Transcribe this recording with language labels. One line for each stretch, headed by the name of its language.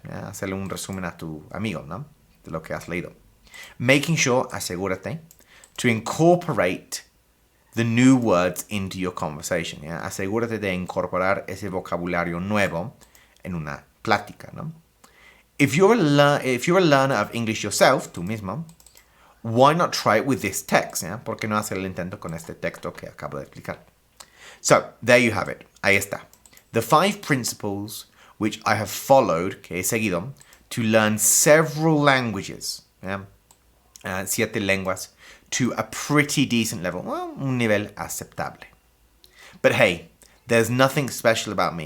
Spanish: Hacerle un resumen a tu amigo, ¿no? De lo que has leído.
English: Making sure, asegúrate, to incorporate the new words into your conversation.
Spanish: Asegúrate de incorporar ese vocabulario nuevo en una plática, ¿no?
English: If you're a learner of English yourself,
Spanish: tú mismo,
English: why not try it with this text?
Spanish: ¿Por qué no hacer el intento con este texto que acabo de explicar?
English: So, there you have it.
Spanish: Ahí está.
English: The 5 principles which I have followed,
Spanish: que he seguido,
English: to learn several languages.
Spanish: 7 lenguas
English: to a pretty decent level. Well,
Spanish: un nivel aceptable.
English: But hey, there's nothing special about me.